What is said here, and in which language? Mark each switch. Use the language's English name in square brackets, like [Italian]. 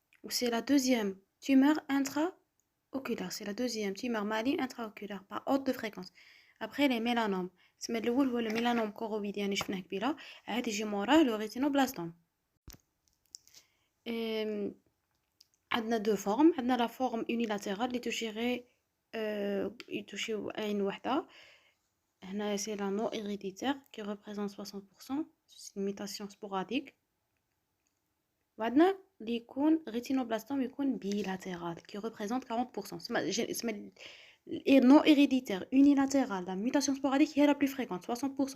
[French] C'est la deuxième tumeur intraoculaire. C'est la deuxième tumeur maligne intraoculaire par haute de fréquence. Après les mélanomes. C'est le mélanome choroïdien [Arabic] اللي شفناه قبيله عاد يجي موراه [French] le rétinoblastome. [Arabic] عندنا [French] deux formes. [Arabic] عندنا [French] la forme unilatérale [Arabic] اللي تشير يتوشيو عين وحده. هنا [French] c'est la non héréditaire qui représente 60%. C'est une mutation sporadique. [Arabic] وعندنا اللي يكون [French] rétinoblastome [Arabic] يكون [French] bilatéral qui représente 40%. [Arabic] اسمها [French] non héréditaire unilatéral la mutation sporadique [Arabic] هي [French] la plus fréquente 60%.